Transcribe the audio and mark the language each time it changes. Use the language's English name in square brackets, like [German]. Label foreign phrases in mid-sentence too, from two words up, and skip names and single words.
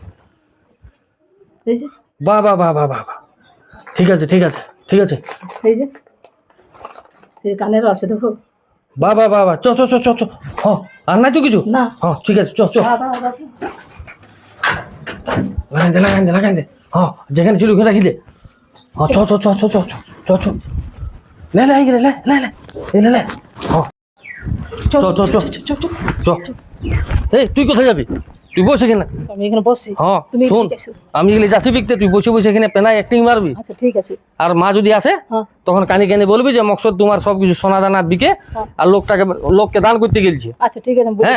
[Bangla] বাহ বাহ বাহ বাহ বাহ বাহ, ঠিক আছে ঠিক আছে ঠিক আছে, এই যে এই কানেরও আছে দেখো। বাহ বাহ বাহ বাহ, চ চ চ চ চ, হ্যাঁ, আর নাই তো কিছু? না। হ্যাঁ ঠিক আছে, চ চ, দাদা দাদা লাগাই দে লাগাই দে লাগাই দে, হ্যাঁ যেখানে ছিল ওখানে রাখি দে, হ্যাঁ চ চ চ চ চ চ চ চ, লে লে লে লে লে লে লে লে, হ্যাঁ চ চ চ চ, এই তুই কোথায় যাবি? তুই বসে এখানে। আমি এখানে বসছি। হ্যাঁ তুমি শোন, এদিকে এসো। আমি গেলে যাচ্ছি বিকতে, তুই বসে বসে এখানে পেনায় অ্যাক্টিং মারবি, আচ্ছা ঠিক আছে। আর মা যদি আসে হ্যাঁ তখন কানে কানে বলবি যে মকসদ তোমার সবকিছু সোনা দানা বিকে হ্যাঁ। আর লোককে দান করতে গেলছে, আচ্ছা ঠিক আছে, আমি বলে